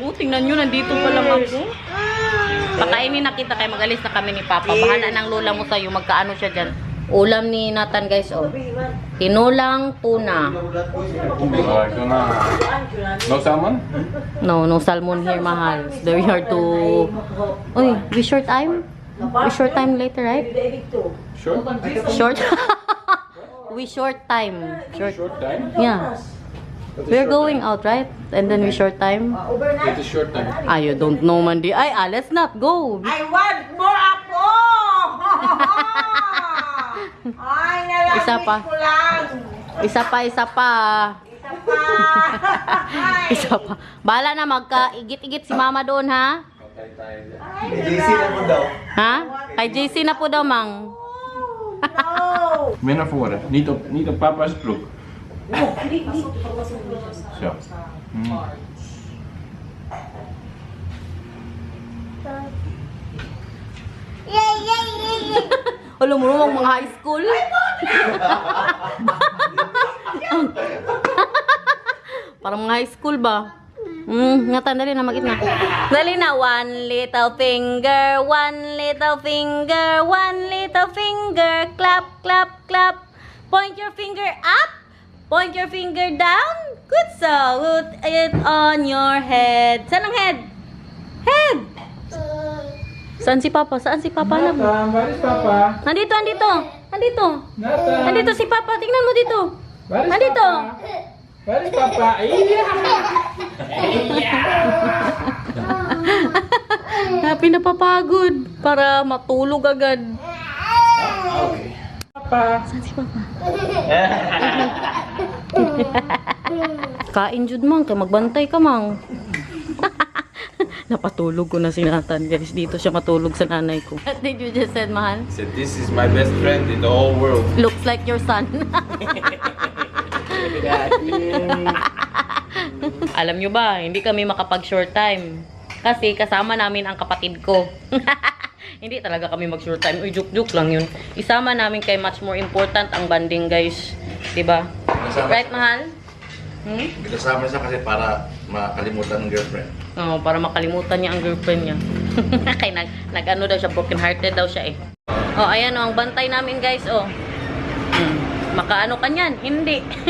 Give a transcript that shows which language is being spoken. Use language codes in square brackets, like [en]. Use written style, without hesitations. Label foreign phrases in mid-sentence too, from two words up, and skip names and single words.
[tl] Tingnan nyo, nandito pa lang ako. Pakainin na kita kay mag-alis na kami ni Papa. Bahala ng lola mo sa'yo. Magkaano siya dyan. Ulam ni Nathan guys, oh. Tinulang tuna. Ito na. [en] No salmon? No salmon here, mahal. It's very hard to... Uy, we short time? We short time later, right? Short? Short? We short time. Short time? Yeah. We're going out, right? And then we short time. It is short time. You don't know, Mandi. Let's not go. I want more apo! Ay, nalamit [tl] Isa pa. ko lang. Isa pa. Isa pa. Isa pa. Bahala na, magka-igit-igit si Mama doon, ha? JC na mo daw. Ha? Kay JC na po daw, Mang. [en] No. [nl] Men naar voren. Niet op papa's broek. Zo. [tl] Alam mo naman, mga [en] high school. [tl] Parang mga [en] high school [tl] ba? Ngatan, dali na, mag-it na. Dali na, [en] one little finger, clap, clap, clap. Point your finger up, point your finger down. Good, so put it on your head. [tl] Saan ang head? Head! Saan si Papa? Saan si Papa? Nathan, [nl] waar is papa? [tl] Nandito. Nathan. Nandito si Papa. Tingnan mo dito. [nl] Waar is [tl] Nandito. [nl] papa? Waar is papa? Iya. [tl] Pinapapagod para matulog agad. Okay. Papa. Saan si Papa? [ceb] Kain jud mang, kay magbantay ka mang. [tl] Napatulog ko na si Nathan, guys. Dito siya matulog sa nanay ko. [en] What did you just said, mahal? Said this is my best friend in the whole world. Looks like your son. [tl] Alam nyo ba, hindi kami makapag-short time. Kasi kasama namin ang kapatid ko. Hindi talaga kami mag-short time. Uy, joke-joke lang yun. Isama namin kay [en] much more important [tl] ang banding, guys. Diba? [en] Right, mahal? [tl] Kasama siya kasi para makalimutan ng girlfriend. Oo, para makalimutan niya ang girlfriend niya. Kaya nag-ano daw siya, [en] broken hearted [tl] daw siya eh. Oh, ayan oh, ang bantay namin guys, oh. Makaano ka niyan? Hindi.